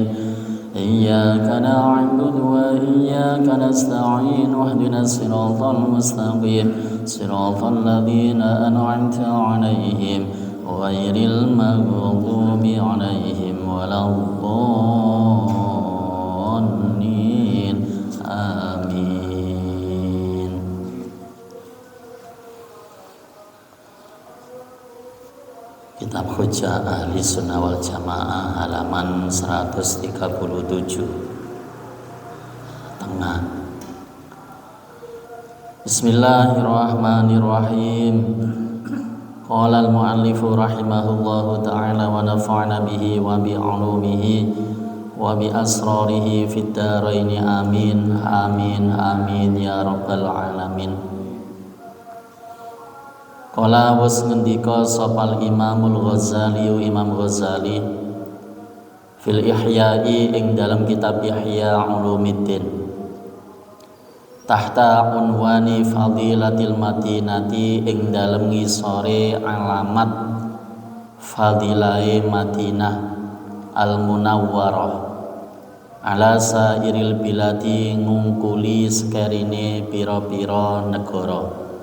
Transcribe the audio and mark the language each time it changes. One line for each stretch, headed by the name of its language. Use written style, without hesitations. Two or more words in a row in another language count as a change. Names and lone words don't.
Arabic: إياك نعبد وإياك نستعين اهدنا الصراط المستقيم صراط الذين أنعمت عليهم غير المغضوب عليهم ولا الضالين. Amin.
Javanese: Kitab Hujjah Ahli Sunnah wal Jamaah halaman 137 tengah.
Arabic: بسم الله الرحمن الرحيم. قال المؤلف رحمه الله تعالى ونفعنا به وبعلومه وبأسراره في الدارين. آمين آمين آمين يا رب العالمين.
Javanese: Qala was ngendika sopal Imamul Ghazali, Imam Ghazali
Arabic: في الإحياء
Javanese: ing dalam kitab Ihya Ulumuddin
Arabic: تحت عنوان فضيلة المدينة
Javanese: ing dalam ngisore alamat fadilai Madinah al Munawwarah
Arabic: على سائر البلاد
Javanese: ngungkuli sekarine pira-pira negara.